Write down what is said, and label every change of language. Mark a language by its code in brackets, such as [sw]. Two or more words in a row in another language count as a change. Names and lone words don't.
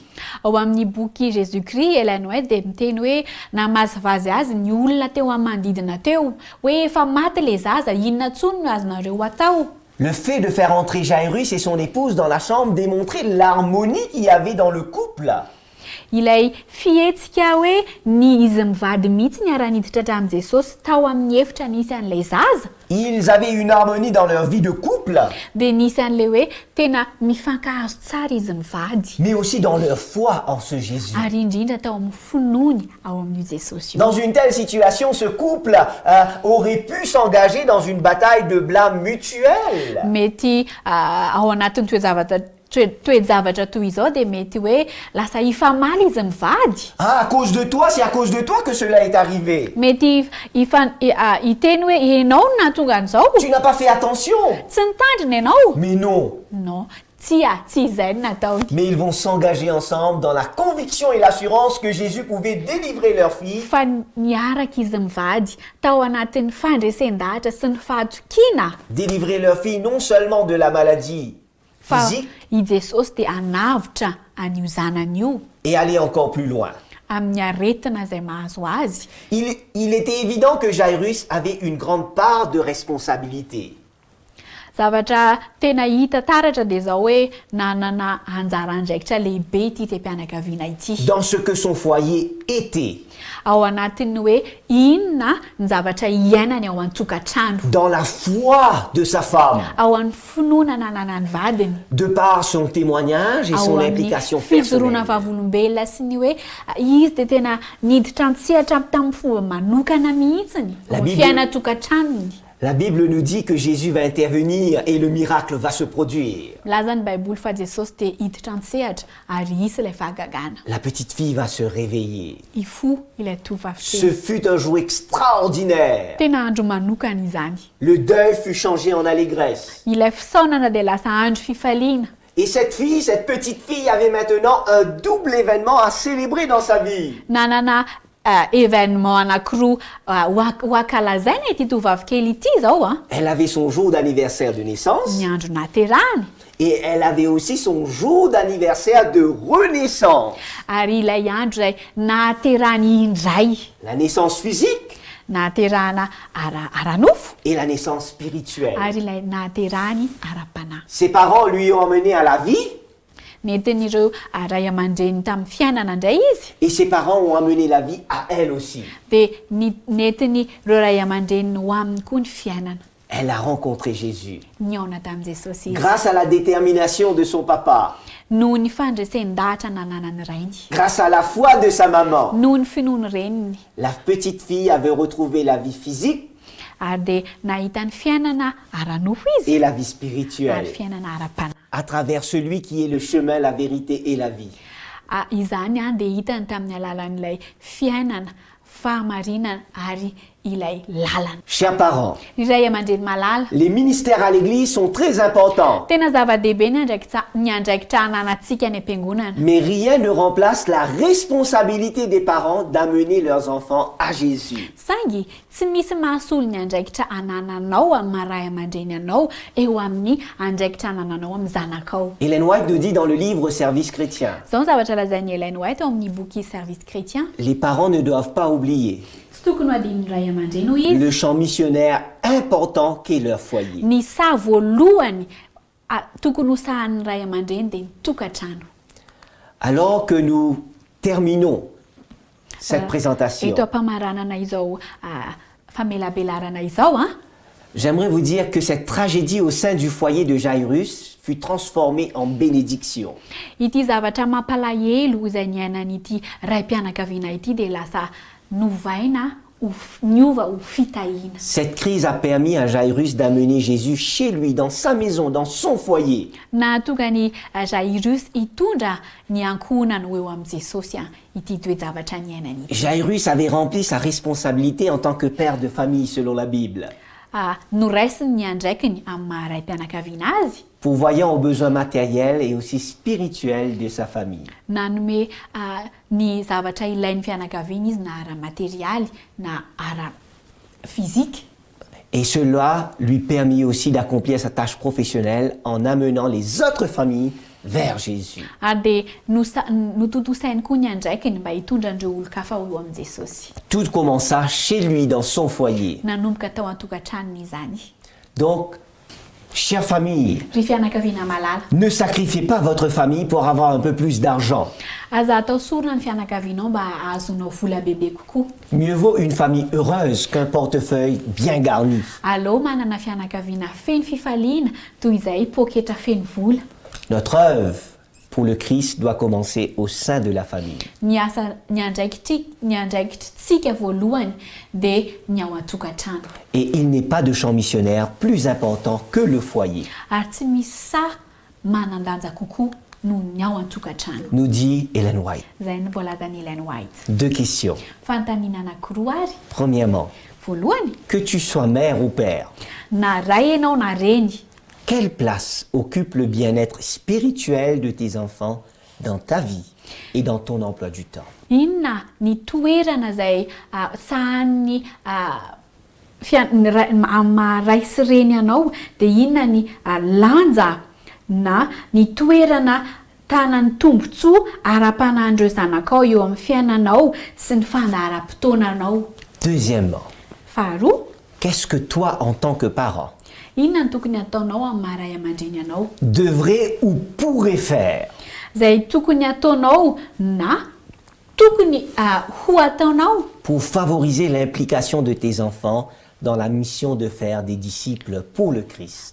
[mg] Ao amin'ny boky Jésus-Christ, Ellen White dia miteny hoe namazivazy azy ny olona teo amin'ny manodidina teo hoe efa maty le zaza, inona ntsony no azonareo atao? [fr] Le fait de faire entrer Jairus et son épouse dans la chambre démontrait l'harmonie qu'il y avait dans le couple. [mg] Ilay fihetsika hoe ny izy mivady mihitsy ny ara-niditra hatramin'i Jesosy tao amin'ny efitra nisy an'ilay zaza. [fr] Ils avaient une harmonie dans leur vie de couple, [mg] Dia nisy an'ilay hoe tena mifankahazo tsara izy mivady. [fr] mais aussi dans leur foi en ce Jésus. [mg] Ary indrindra tao amin'ny finoany ao amin'io Jesosy io. [fr] Dans une telle situation, ce couple aurait pu s'engager dans une bataille de blâme mutuelle. [mg] Mety ao anatin'ny toe-javatra toy izao dia mety hoe lasa ifamaly izy mivady. [fr] Ah, à cause de toi, c'est à cause de toi que cela est arrivé. [mg] Mety hiteny hoe ianao no nahatonga an'izao. [fr] Tu n'as pas fait attention. [mg] Tsy nitandrina ianao. [fr] Mais non. Non, [mg] tsy izay no nataony. [fr] Mais ils vont s'engager ensemble dans la conviction et l'assurance que Jésus pouvait délivrer leur fille. [mg] Fa niaraka izy mivady tao anatin'ny fandresen-dahatra sy ny fahatokiana. [fr] Délivrer leur fille non seulement de la maladie [mg] Fa [fr] physique, [mg] i Jesosy dia hanavitra an'io zanany io [fr] et aller encore plus loin. [mg] amin'ny aretina izay mahazo azy. [fr] Il était évident que Jairus avait une grande part de responsabilité. [mg] Zavatra tena hita taratra dia izao hoe nanana anjara andraikitra lehibe ity team-pianakaviana ity. [fr] Dans ce que son foyer était. [mg] Ao anatiny hoe inona ny zavatra iainany ao an-tokantrano. [fr] Dans la foi de sa femme. [mg] Ao amin'ny finoana nanany vadiny. [fr] De par son témoignage et [mg] Ao [fr] son [mg] amin'ny [fr] implication [mg] fijoroana [fr] personnelle. [mg] vavolombelona sy ny hoe izy dia tena niditra antsehatra tamin'ny fomba manokana mihitsiny [fr] La [mg] ao amin'ny [fr] Bible- [mg] fiaina-tokantranony. [fr] La Bible nous dit que Jésus va intervenir et le miracle va se produire. [mg] Milaza ny baiboly fa Jesosy dia hiditra antsehatra ary hisy ilay fahagagana. [fr] La petite fille va se réveiller. [mg] Ifo ilay tovavy [fr] Ce [mg] kely. [fr] fut un jour extraordinaire. [mg] Tena andro manokana izany. [fr] Le deuil fut changé en allégresse. [mg] Ilay fisaonana dia lasa andro fifaliana. [fr] Et cette fille, cette petite fille avait maintenant un double événement à célébrer dans sa vie. [mg] Nanana événement anankiroa ho ankalazaina ity tovavy kely ity izao a. [fr] Elle avait son jour d'anniversaire de naissance [mg] Ny andro naterahany. [fr] et elle avait aussi son jour d'anniversaire de renaissance. [mg] Ary ilay andro izay nahaterahany indray. [fr] La naissance physique [mg] Nahaterahana ara-nofo. [fr] et la naissance spirituelle. [mg] Ary ilay nahaterahany ara-panahy. [fr] Ses parents lui ont emmené à la vie [mg] Nentin'ireo ray aman-dreny tamin'ny fiainana indray izy. [fr] et ses parents ont amené la vie à elle aussi. [mg] Dia nentin'ireo ray aman-dreny ho aminy koa ny fiainana. [fr] Elle a rencontré Jésus. [mg] Niaona tamin'i Jesosy izy. [fr] Grâce à la détermination de son papa, [mg] Noho ny fandresen-dahatra nananany rainy. [fr] grâce à la foi de sa maman, [mg] Noho ny finoany reniny. [fr] la petite fille avait retrouvé la vie physique [mg] Ary dia nahita ny fiainana ara-nofo izy. [fr] et la vie [mg] Ary [fr] spirituelle [mg] fiainana ara-panahy. [fr] à travers celui qui est le chemin, la vérité et la vie. [mg] Izany dia hitany tamin'ny alalan'ilay fiainana, fahamarinana ary ilay lalana. [fr] Chers parents, [mg] Ry ray aman-dreny malala. [fr] les ministères à l'église sont très importants, [mg] Tena zava-dehibe ny andraikitra ananantsika any am-piangonana. [fr] mais rien ne remplace la responsabilité des parents d'amener leurs enfants à Jésus. [mg] Saingy tsy misy mahasolo ny andraikitra anananao amin'ny maray aman-dreny anao eo amin'ny andraikitra anananao amin'ny zanakao. [fr] Ellen White nous dit dans le livre Service chrétien, [mg] Izao ny zavatra lazain'ny Ellen White ao amin'ny boky Service chrétien. [fr] les parents ne doivent pas oublier [mg] Tsy tokony ho adin'ny ray aman-dreny ho izy. [fr] le champ missionnaire important qu'est leur foyer. [mg] Ny saha voalohany tokony ho sahan'ny ray aman-dreny dia ny tokantrano. [fr] Alors que nous terminons cette présentation, [mg] Eto am-pamaranana izao famelabelarana izao a. [fr] j'aimerais vous dire que cette tragédie au sein du foyer de Jairus fut transformée en bénédiction. [mg] Ity zavatra mampalahelo izay niainan'ity raim-pianakaviana ity dia lasa novaina niova ho fitahiana. [fr] Cette crise a permis à Jairus d'amener Jésus chez lui, dans sa maison, dans son foyer. [mg] Nahatonga ny Jairus hitondra ny ankohonany ho eo amin'i Jesosy ity toe-javatra niainany ity. [fr] Jairus avait rempli sa responsabilité en tant que père de famille selon la Bible, [mg] Noraisiny ny andraikiny amin'ny maha-raim-pianakaviana azy. [fr] pourvoyant aux besoins matériels et aussi spirituels de sa famille. [mg] Nanome ny zavatra ilain'ny fianakaviana izy na ara-materialy na ara-fizika. [fr] Et cela lui permit aussi d'accomplir sa tâche professionnelle en amenant les autres familles vers Jésus. [mg] Ary dia notontosainy koa ny andraikiny mba hitondra andreo olon-kafa eo amin'i Jesosy. [fr] Tout commença chez lui, dans son foyer. [mg] Nanomboka tao an-tokantranony izany. [fr] Donc, chère famille, [mg] Ry fianakaviana malala, [fr] ne sacrifiez pas votre famille pour avoir un peu plus d'argent. [mg] aza atao sorona ny fianakavianao mba ahazonao vola bebe kokoa. [fr] Mieux vaut une famille heureuse qu'un portefeuille bien garni. [mg] Aleo manana fianakaviana feno fifaliana toy izay poketra feno vola. [fr] Notre œuvre pour le Christ doit commencer au sein de la famille. [mg] Ny andraikitritsika voalohany dia ny ao an-tokantrano. [fr] Et il n'est pas de champ missionnaire plus important que le foyer, [mg] Ary tsy misy sa manan-danja kokoa noho ny ao an-tokantrano. [fr] nous dit Ellen White. [mg] Izay no voalazan'i Ellen White. [fr] 2 questions. [mg] Fanontaniana anankiroa ary. [fr] Premièrement, [mg] Voalohany, [fr] que tu sois mère ou père, [mg] na ray ianao na reny, [fr] quelle place occupe le bien-être spirituel de tes enfants dans ta vie et dans ton emploi du temps? [mg] inona ny toerana izay sahan'ny mahay sy reny anao dia inona ny lanja na ny toerana tanany tombontsoa ara-panahin'ireo zanakao eo amin'ny fiainanao sy ny fandaharam-potoananao. [fr] Deuxièmement, [mg] Faharoa, [fr] qu'est-ce que toi, en tant que parent, [mg] inona ny tokony ataonao amin'ny maharay aman-dreny anao [fr] devrais ou pourrais faire [mg] izay tokony ataonao na tokony ho ataonao [fr] pour favoriser l'implication de tes enfants dans la mission de faire des disciples pour le Christ?